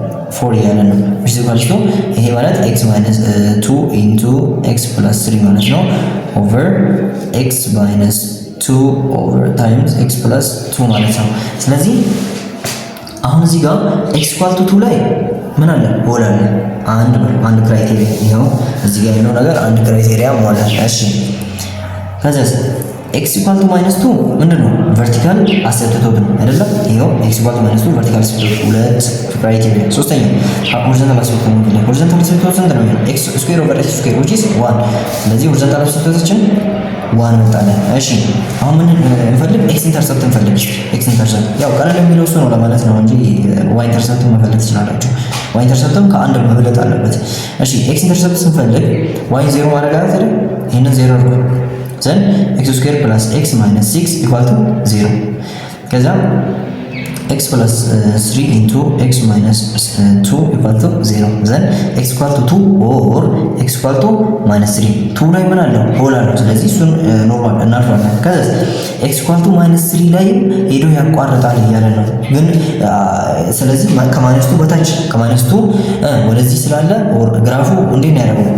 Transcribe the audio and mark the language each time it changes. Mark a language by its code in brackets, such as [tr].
[am] 4 እያለ ነው [en] which is equal to [am] ይሄ ማለት x minus 2 into x plus 3 ማለት ነው over x minus 2 over times x plus 2 ማለት ነው። ስለዚህ አሁን እዚህ ጋር x equal to 2 ላይ ምን አለ ሆል አለ አንድ ክራይቴሪያ ይሄው እዚህ ጋር ያለው ነገር አንድ ክራይቴሪያ ሞላ። እሺ ከዛስ x equal to minus 2 ምንድነው vertical asymptote ነው አይደለም? ይሄው x equal to minus 2 vertical asymptote ሁለት ክራይቴሪያ። ሶስተኛ horizontal asymptote ነው። horizontal asymptote ስንት ነው? [en] x square over x square which is 1። [am] ስለዚህ horizontal asymptoteችን 1 መጣለን። እሺ አሁን ምን እንፈልግ? x ኢንተርሰፕት እንፈልግ። x ኢንተርሰፕት ያው ቀለል የሚለው እሱ ነው ለማለት ነው እንጂ y ኢንተርሰፕት መፈለግ ትችላላችሁ። y ኢንተርሰፕትም ከአንድ መብለጥ አለበት። እሺ x ኢንተርሰፕት ስንፈልግ y 0 ማድረግ አይደል? [en] ይሄንን 0 አድርጉ then x square plus x minus 6 equal to 0 ከዛ x plus 3 into x minus 2 equal to 0 then x equal to 2 or x equal to minus 3 2 ላይ ምን አለው ሆል አለው። [am] ስለዚህ እሱን ኖርማል እናልፋለን። ከዛ x equal to minus 3 ላይ ሄዶ ያቋርጣል እያለ ነው ግን ስለዚህ ከማይነስ 2 በታች ከማይነስ 2 ወደዚህ ስላለ ኦር ግራፉ እንዴት ነው ያደረገው?